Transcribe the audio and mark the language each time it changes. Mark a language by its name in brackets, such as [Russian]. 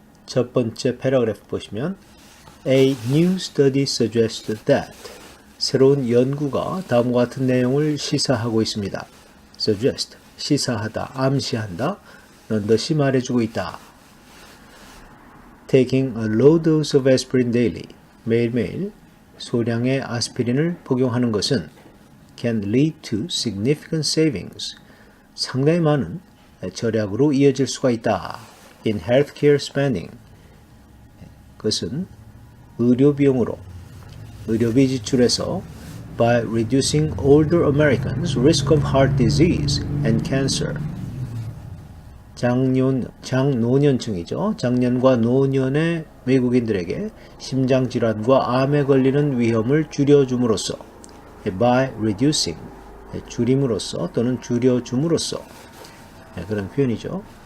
[Korean] 첫 번째 패러그래프 보시면 [English] A new study suggests that, [Korean] 새로운 연구가 다음과 같은 내용을 시사하고 있습니다. suggest, 시사하다, 암시한다, 넌더시 말해주고 있다. [English] Taking a low dose of aspirin daily, [Korean] 매일매일 소량의 아스피린을 복용하는 것은 [English] can lead to significant savings, [Korean] 상당히 많은 절약으로 이어질 수가 있다. [English] In healthcare spending, [Korean] 그것은 의료비 지출에서 [English] by reducing older Americans' risk of heart disease and cancer, [Korean] 장노년층이죠. 장년과 노년의 외국인들에게 심장질환과 암에 걸리는 위험을 줄여줌으로써, [English] by reducing, [Korean] 줄임으로써 또는 줄여줌으로써, 그런 표현이죠.